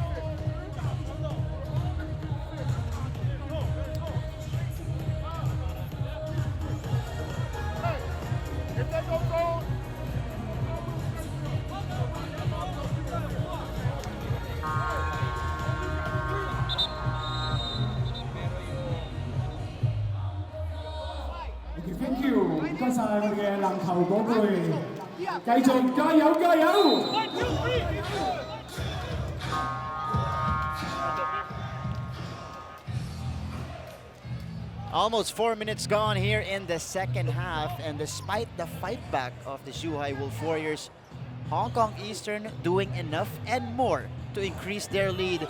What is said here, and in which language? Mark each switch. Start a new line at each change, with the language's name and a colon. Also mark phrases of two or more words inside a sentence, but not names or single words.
English: Hey, if that goes on, Thank you，
Cantonese: 唔該晒我哋嘅籃球嗰隊，繼續加油加油！
English: Almost 4 minutes gone here in the second half, and despite the fight back of the Zhuhai Wolf Warriors, Hong Kong Eastern doing enough and more to increase their lead.